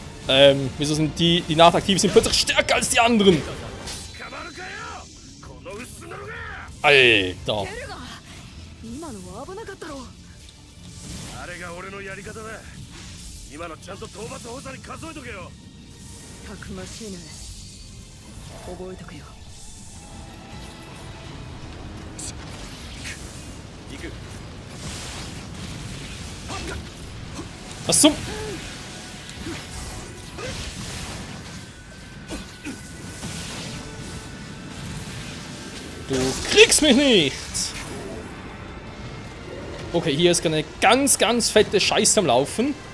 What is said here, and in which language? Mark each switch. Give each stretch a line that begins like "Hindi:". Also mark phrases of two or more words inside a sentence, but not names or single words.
German: Wieso sind die nachtaktiv sind plötzlich stärker als die anderen? Alter.
Japanese: 今のは危なかったろ。あれが俺のやり方だ。今のちゃんと討伐補佐に数えとけよ。たくましいね。覚えとくよ。行く。
German: Was zum? Du kriegst mich nicht! Okay, hier ist eine ganz, ganz fette Scheiße am Laufen.